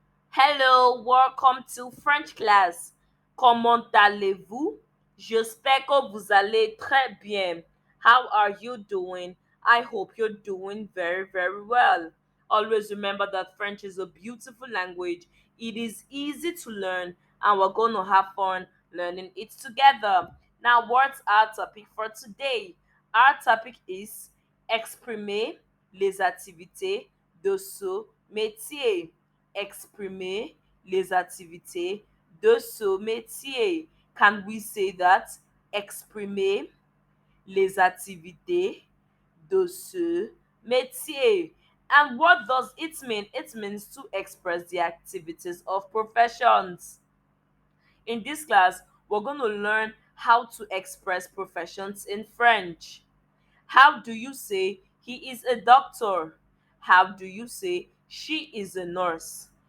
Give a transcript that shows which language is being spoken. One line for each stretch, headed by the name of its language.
English: Hello, welcome to French class.
French: Comment allez-vous? J'espère que vous allez très bien.
English: How are you doing? I hope you're doing very, very well. Always remember that French is a beautiful language. It is easy to learn, and we're going to have fun learning it together. Now, what's our topic for today? Our topic is
French: exprimer les activités de ce métier. Exprimer les activités de ce métier.
English: Can we say that?
French: Exprimer les activités de ce métier.
English: And what does it mean? It means to express the activities of professions. In this class, we're going to learn how to express professions in French. How do you say he is a doctor? How do you say she is a nurse?